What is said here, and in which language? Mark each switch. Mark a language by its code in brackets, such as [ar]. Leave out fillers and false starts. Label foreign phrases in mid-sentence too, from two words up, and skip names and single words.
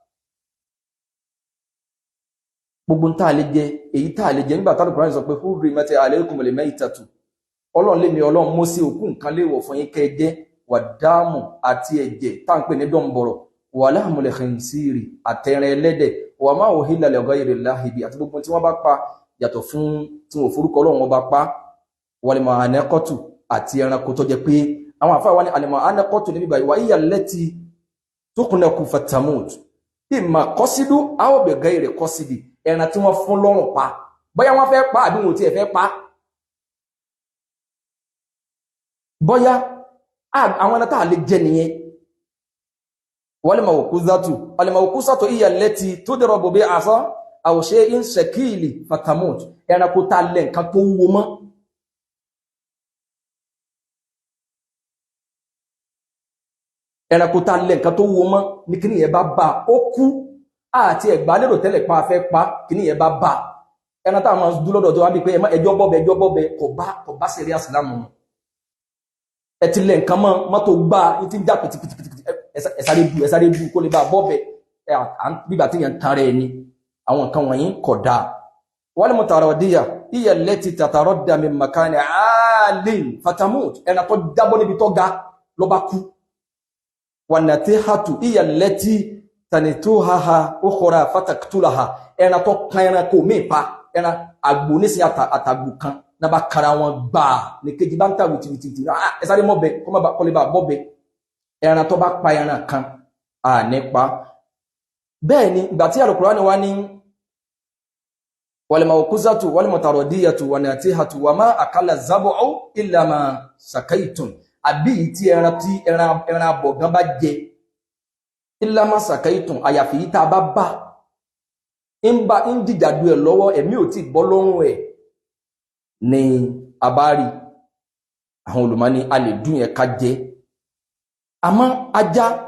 [yo] gbogbo tá lè jẹ èyí tá lè jẹ nígbà tálùkù ránì sọ pé [ar] حرمت عليكم الميتة [yo] ọlọ́run lé mi ọlọ́run mọ́ sí òkú nǹkan léèwọ̀ fún yín kẹ́ jẹ wàdáàmù àti ẹ̀jẹ̀ tá ń pè ní dọ́ǹbọ̀rọ̀ [ar] ولحم الخنزير [yo] àtẹ̀rẹ̀ ẹlẹ́dẹ̀ [ar] وما أهل لغير الله به [yo] àti gbogbo tí wọ́n bá pa yàtọ̀ fún tí wọ́n forúkọ ọlọ́run wọn bá pa [ar] والمعانقة [yo] àti ẹranko tó jẹ́ pé àwọn àfáà wá ní [ar] المعانقة [yo] níbi báyìí [ar] وهي التي تخنق فتموت إما قصد أو بغير قصد [yo] ẹran tí wọ́n fún lọ́rùn pa bóyá wọ́n fẹ́ pa àbí wọn tí ẹ fẹ́ pa bóyá àwọn ẹran tá lè jẹ nìyẹn [ar] والموقوذة هي التي تضرب بعصا أو شيء ثقيل فتموت [yo] ẹranko tá lè nǹkan tó wúwo mọ́ ẹranko tá lè nǹkan tó wúwo mọ́ ní kíní yẹn bá bá ó kú àti ẹ̀gbá lérò tẹ́lẹ̀ pa fẹ́ pa kíní yẹn bá bá ẹran tá máa dúró lọ́dọ̀ tó wá bí pé ẹjọ́ bọ́bẹ̀ kò bá sẹ̀rí àsìlámù ẹ ti lè nǹkan mọ́ tó gbá ní tí ń já pìtìpìtìpìtì ẹ̀sáré bú kó lè bá bọ́bẹ̀ bíbà tí yẹn tààrẹ ẹni àwọn nǹkan wọ̀nyí kò dáa [ar] والمتردية هي التي تتردى من مكان عال فتموت [yo] ẹran tó jábọ́ níbi tó ga ló bá kú [ar] والنطيحة هي التي تنطحها أخرى فتقتلها [yo] ẹran tó kan ẹran kò mí pa ẹran àgbò ní sí àtàgbò kan na bá kara wọn gbà ní kejì bá ń ta wìtìwìtì ẹsáré mọ́bẹ̀ kọ́ lè bá bọ́bẹ̀ ẹran tó bá pa ẹran kan nípa bẹ́ẹ̀ ni ìgbà tí Al-Qur'ani wá ní [ar] والموقوذة والمتردية والنطيحة وما أكل السبع إلا ما ذكيتم [yo] àbí tí ẹran abọ̀gán bá jẹ [ar] إلا ما ذكيتم [yo] àyàfi tá bá ń jìjàdù ẹ̀ lọ́wọ́ ẹ̀mí ò tí gbọ́ lọ́rùn ẹ̀ ní àbárí àwọn olùmọ́ni a lè dún yẹn ká jẹ àmọ́ ajá